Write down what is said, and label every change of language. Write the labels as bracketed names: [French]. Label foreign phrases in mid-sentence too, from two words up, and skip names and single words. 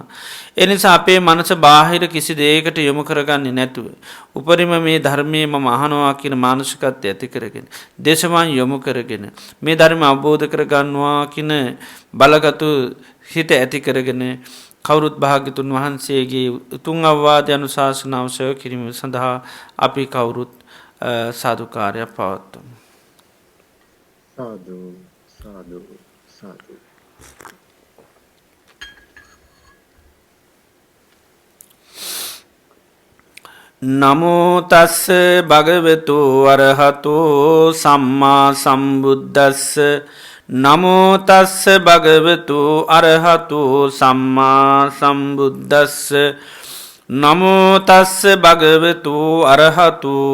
[Sinhala] ඒ නිසා අපේ මනස බාහිර කිසි දෙයකට යොමු කරගන්නේ නැතුව උපරිම මේ ධර්මයේ මම අහනවා කියන මානසිකත්වය ඇති කරගෙන දේශවාන් යොමු කරගෙන මේ ධර්ම අවබෝධ කරගන්නවා කියන බලගතු හිත ඇති කරගෙන කවුරුත් භාග්‍යතුන් වහන්සේගේ උතුම් අවවාද අනුශාසනාව ශ්‍රවණය කිරීම සඳහා අපි කවුරුත් සාදුකාරයක් පවත්වමු. සාදු සාදු සාදු. [Pali] නමෝ තස්ස භගවතු අරහතෝ සම්මා සම්බුද්දස්ස නමෝ තස්ස භගවතු අරහතෝ සම්මා සම්බුද්දස්ස නමෝ තස්ස භගවතු අරහතු